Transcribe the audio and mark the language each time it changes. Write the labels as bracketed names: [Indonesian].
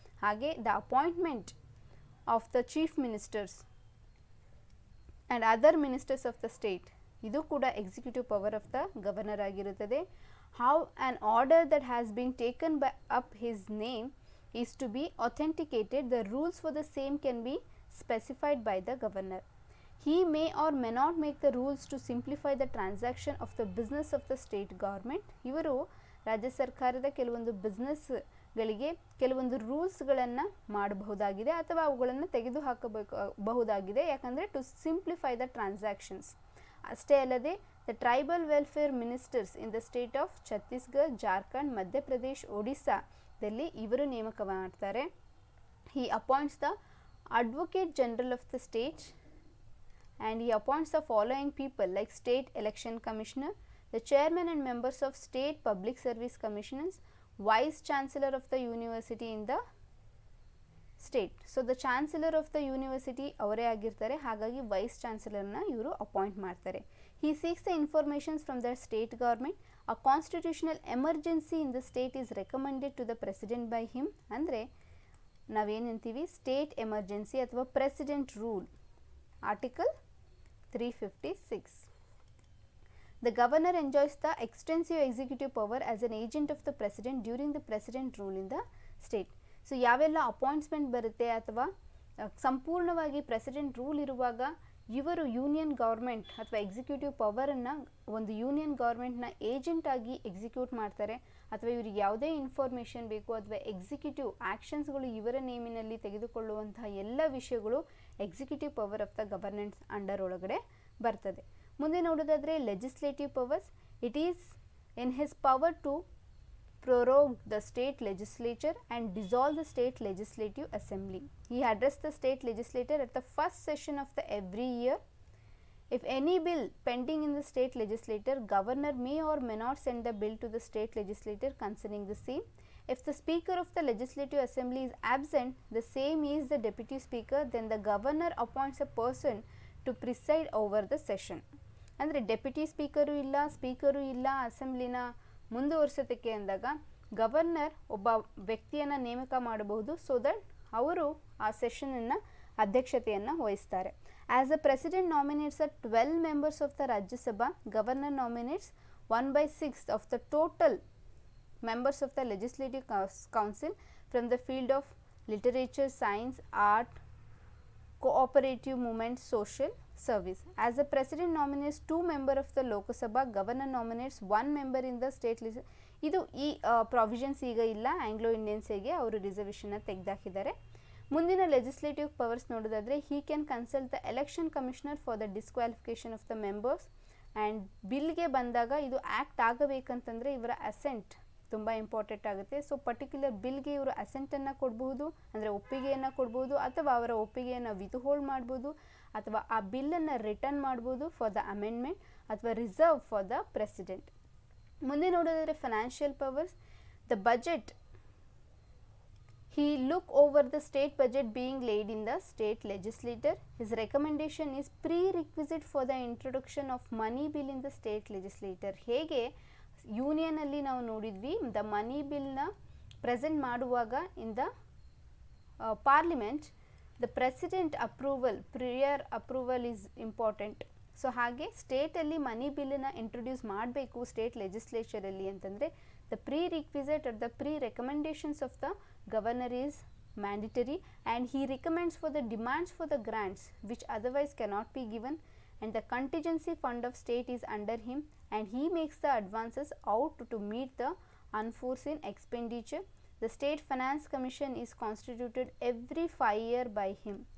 [English] ಹಾಗೆ the appointment of the chief ministers and other ministers of the state, [Kannada] ಇದು ಕೂಡ [English] Executive power of the governor ಆಗಿರುತ್ತದೆ. How an order that has been taken by up his name is to be authenticated, the rules for the same can be specified by the governor. He may or may not make the rules to simplify the transaction of the business of the state government. [Kannada] ಇವರು ರಾಜ್ಯ ಸರ್ಕಾರದ ಕೆಲವೊಂದು ಬಿಸ್ನೆಸ್ಗಳಿಗೆ ಕೆಲವೊಂದು ರೂಲ್ಸ್ಗಳನ್ನು ಮಾಡಬಹುದಾಗಿದೆ ಅಥವಾ ಅವುಗಳನ್ನು ತೆಗೆದುಹಾಕಬಹುದಾಗಿದೆ, ಯಾಕಂದರೆ [English] To simplify the transactions. [Kannada] ಅಷ್ಟೇ ಅಲ್ಲದೆ [English] the tribal welfare ministers in the state of Chhattisgarh, Jharkhand, Madhya Pradesh, ಒಡಿಸ್ಸಾದಲ್ಲಿ [Kannada] ಇವರು ನೇಮಕ ಮಾಡ್ತಾರೆ. [English] He appoints the Advocate General of the state and he appoints the following people like State Election Commissioner, the Chairman and members of State Public Service Commissioners, Vice Chancellor of the University in the state. So the Chancellor of the University [Kannada] ಅವರೇ ಆಗಿರ್ತಾರೆ, ಹಾಗಾಗಿ Vice Chancellorನ ಇವರು appoint ಮಾಡ್ತಾರೆ. [English] He seeks the informations from the state government. A constitutional emergency in the state is recommended to the President by him. [Kannada] ಅಂದರೆ ನಾವೇನಂತೀವಿ state emergency ಅಥವಾ president rule, article 356. [English] The governor enjoys the extensive executive power as an agent of the president during the president rule in the state. [Kannada] So ಯಾವೆಲ್ಲ ಅಪಾಯಿಂಟ್ಸ್ಮೆಂಟ್ ಬರುತ್ತೆ ಅಥವಾ ಸಂಪೂರ್ಣವಾಗಿ president rule ಇರುವಾಗ ಇವರು union government ಅಥವಾ executive ಪವರನ್ನು ಒಂದು union ಗೌರ್ಮೆಂಟ್ನ agent ಆಗಿ execute ಮಾಡ್ತಾರೆ, ಅಥವಾ ಇವರಿಗೆ ಯಾವುದೇ ಇನ್ಫಾರ್ಮೇಷನ್ ಬೇಕು ಅಥವಾ ಎಕ್ಸಿಕ್ಯೂಟಿವ್ ಆ್ಯಕ್ಷನ್ಸ್ಗಳು ಇವರ ನೇಮಿನಲ್ಲಿ ತೆಗೆದುಕೊಳ್ಳುವಂತಹ ಎಲ್ಲ ವಿಷಯಗಳು executive power of the governance under ಒಳಗಡೆ ಬರ್ತದೆ. ಮುಂದೆ ನೋಡೋದಾದರೆ [English] Legislative powers, it is in his power to prorogue the state legislature and dissolve the state legislative assembly. He addressed the state legislature at the first session of the every year. If any bill pending in the state legislature, governor may or may not send the bill to the state legislature concerning the same. If the speaker of the legislative assembly is absent, the same is the deputy speaker, then the governor appoints a person to preside over the session. [Kannada] ಅಂದರೆ deputy speaker ಇಲ್ಲ, speaker ಇಲ್ಲ, ಅಸೆಂಬ್ಲಿನ ಮುಂದುವರಿಸೋದಕ್ಕೆ ಅಂದಾಗ governor ಒಬ್ಬ ವ್ಯಕ್ತಿಯನ್ನು ನೇಮಕ ಮಾಡಬಹುದು, so that ಅವರು ಆ ಸೆಷನನ್ನು ಅಧ್ಯಕ್ಷತೆಯನ್ನು ವಹಿಸ್ತಾರೆ. [English] As the president ನಾಮಿನೇಟ್ಸ್ 12 members of the Rajya Sabha, governor ನಾಮಿನೇಟ್ಸ್ 1/6 of the total members of the legislative council from the field of literature, science, art, cooperative movement, social service. As the president nominates 2 members of the Lok Sabha, governor nominates 1 member in the state legislature. [Kannada] ಇದು ಈ provisions ಈಗ ಇಲ್ಲ, Anglo ಇಂಡಿಯನ್ಸಿಗೆ ಅವರು ರಿಸರ್ವೇಷನ್ನ ತೆಗೆದಾಕಿದ್ದಾರೆ. ಮುಂದಿನ legislative powers ನೋಡೋದಾದರೆ, [English] He can consult the election commissioner for the disqualification of the members. [Kannada] And ಬಿಲ್ಗೆ ಬಂದಾಗ ಇದು act ಆಗಬೇಕಂತಂದರೆ ಇವರ ಅಸೆಂಟ್ ತುಂಬ ಇಂಪಾರ್ಟೆಂಟ್ ಆಗುತ್ತೆ. ಸೊ ಪರ್ಟಿಕ್ಯುಲರ್ ಬಿಲ್ಗೆ ಇವರು ಅಸೆಂಟನ್ನು ಕೊಡಬಹುದು, ಅಂದರೆ ಒಪ್ಪಿಗೆಯನ್ನು ಕೊಡ್ಬೋದು, ಅಥವಾ ಅವರ ಒಪ್ಪಿಗೆಯನ್ನು ವಿತ್ಹೋಲ್ಡ್ ಮಾಡ್ಬೋದು, ಅಥವಾ ಆ ಬಿಲ್ಲನ್ನು ರಿಟರ್ನ್ ಮಾಡ್ಬೋದು [English] for the amendment, [Kannada] ಅಥವಾ [English] Reserve for the president. [Kannada] ಮುಂದೆ ನೋಡೋದಾದರೆ [English] Financial powers, the budget, he look over the state budget being laid in the state legislature. His recommendation is prerequisite for the introduction of money bill in the state legislature. [Kannada] ಹೇಗೆ ಯೂನಿಯನಲ್ಲಿ ನಾವು ನೋಡಿದ್ವಿ, [English] The money ಬಿಲ್ನ present ಮಾಡುವಾಗ in the parliament the president approval, prior approval is important. [Kannada] So ಹಾಗೆ ಸ್ಟೇಟಲ್ಲಿ ಮನಿ ಬಿಲ್ಲನ್ನು introduce ಮಾಡಬೇಕು state ಲೆಜಿಸ್ಲೇಚರಲ್ಲಿ ಅಂತಂದರೆ [English] The prerequisite or the pre-recommendations of the governor is mandatory, and he recommends for the demands for the grants which otherwise cannot be given, and the contingency fund of state is under him, and he makes the advances out to meet the unforeseen expenditure. The state finance commission is constituted every 5 years by him.